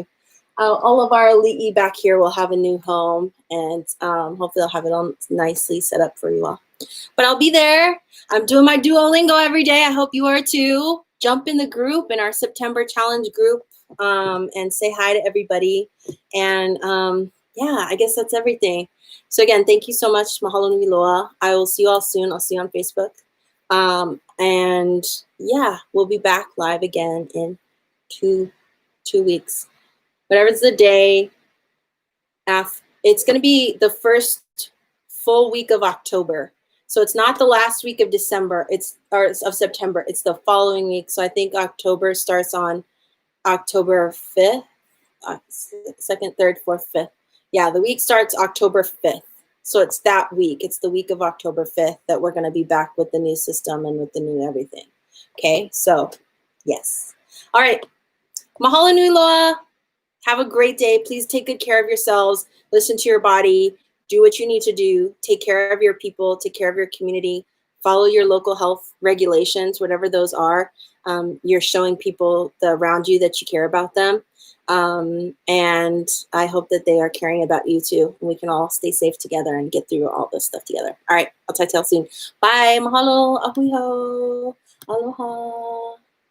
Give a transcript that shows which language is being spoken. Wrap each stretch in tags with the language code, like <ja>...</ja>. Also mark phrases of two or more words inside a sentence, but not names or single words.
<en>All of our ali'i back here will have a new home, and hopefully they'll have it all nicely set up for you all. But I'll be there. I'm doing my Duolingo every day. I hope you are too. Jump in the group, in our September challenge group, and say hi to everybody. And yeah, I guess that's everything. So again, thank you so much.</en> <haw>Mahalo nui loa.</haw> <en>I will see you all soon. I'll see you on Facebook. And yeah, we'll be back live again in two weeks. Whatever's the day. It's going to be the first full week of October. So it's not the last week of December, or of September. It's the following week. So I think October starts on October 5th, 2nd, 3rd, 4th, 5th. Yeah, the week starts October 5th. So it's that week. It's the week of October 5th that we're going to be back with the new system and with the new everything. Okay, so yes. All right.</en> <haw>Mahalo nui loa.</haw> <en>Have a great day. Please take good care of yourselves. Listen to your body. Do what you need to do. Take care of your people. Take care of your community. Follow your local health regulations, whatever those are. You're showing people around you that you care about them. And I hope that they are caring about you too. And we can all stay safe together and get through all this stuff together. All right. I'll talk to y'all soon. Bye.</en> <haw>Mahalo. Ahui ho. Aloha.</haw>